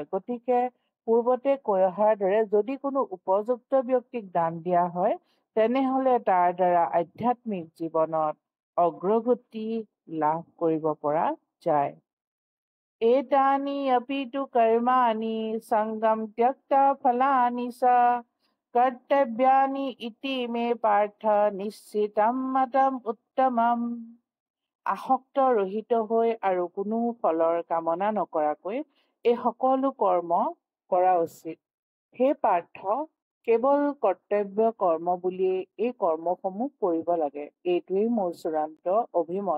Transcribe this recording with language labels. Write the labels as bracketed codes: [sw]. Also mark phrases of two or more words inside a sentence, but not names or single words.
[as] গতিকে পূৰ্বতে কৈ অহাৰ দৰে যদি কোনো উপযুক্ত ব্যক্তিক দান দিয়া হয় তেনেহলে তাৰ দ্বাৰা আধ্যাত্মিক জীৱনত অগ্ৰগতি লাভ কৰিব পৰা যায়। [sa] এতানি অপি তু কৰ্মাণি সংগম ত্যক্তা ফলানি চ कर्तव्यानि इति मे पार्थ निश्चितं मतम उत्तमम। [as] আসক্ত ৰহিত হৈ আৰু কোনো ফলৰ কামনা নকৰাকৈ এই সকলো কৰ্ম কৰা উচিত। হে পাৰ্থ, কেৱল কৰ্তব্য কৰ্ম বুলিয়েই এই কৰ্মসমূহ কৰিব লাগে, এইটোৱেই মোৰ চূড়ান্ত অভিমত।